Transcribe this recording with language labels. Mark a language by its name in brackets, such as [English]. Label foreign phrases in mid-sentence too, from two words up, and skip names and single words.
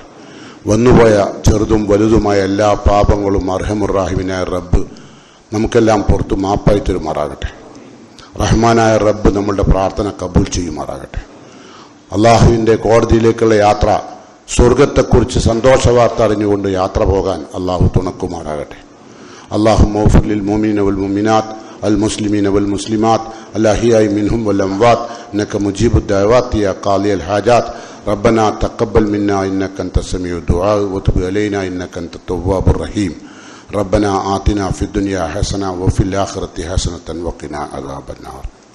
[Malayalam] വന്നുപോയ ചെറുതും വലുതുമായ എല്ലാ പാപങ്ങളും അർഹമുറാഹിമിനായ റബ്ബ് നമുക്കെല്ലാം പുറത്ത് മാപ്പായി തരുമാറാകട്ടെ. റഹ്മാനായ റബ്ബ് നമ്മളുടെ പ്രാർത്ഥന കബൂൽ ചെയ്യുമാറാകട്ടെ. അള്ളാഹുവിൻ്റെ കോടതിയിലേക്കുള്ള യാത്ര, സ്വർഗത്തെക്കുറിച്ച് സന്തോഷവാർത്ത അറിഞ്ഞുകൊണ്ട് യാത്ര പോകാൻ അള്ളാഹു തുണക്കുമാറാകട്ടെ. [Arabic] اللهم اغفر للمؤمنين والمؤمنات المسلمين والمسلمات الأحياء منهم والأموات إنك مجيب الدعوات يا قاضي الحاجات ربنا تقبل منا إنك أنت السميع الدعاء وتب علينا إنك أنت التواب الرحيم ربنا آتنا في الدنيا حسنة وفي الآخرة حسنة وقنا عذاب النار.